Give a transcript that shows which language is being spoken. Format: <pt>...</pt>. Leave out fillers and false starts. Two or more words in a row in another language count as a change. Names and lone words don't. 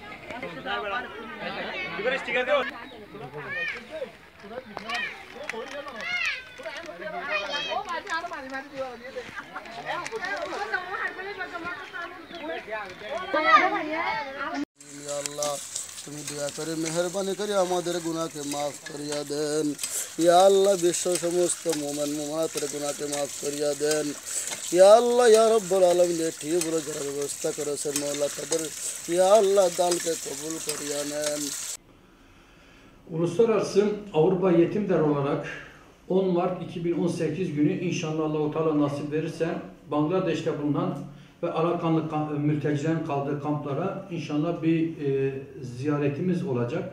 <bn>এবার স্টিকার দেও.</bn> <ar>يا الله</ar> <bn>তুমি দয়া করে মেহেরবানি করে আমাদের গুনাহকে মাফ করিয়া দেন।</bn> <ar>يا الله</ar> <bn>বিশ্ব সমস্ত মুমিন মুমিনাতের গুনাহকে মাফ করিয়া দেন।</bn> <ar>يا الله يا رب العالمين</ar> <bn>ঠিক বড় যারা ব্যবস্থা করেছেন মওলা তাদের</bn> <ar>يا الله</ar> <bn>দানকে কবুল করিয়া নেন।</bn> <tr>Uluslararası Avrupa Yetim Derneği olarak 10 Mart 2018 günü inşallah Allah-u Teala nasip verirse Bangladeş'te bulunan ve Arakanlı mültecilerin kaldığı kamplara inşallah bir ziyaretimiz olacak.</tr>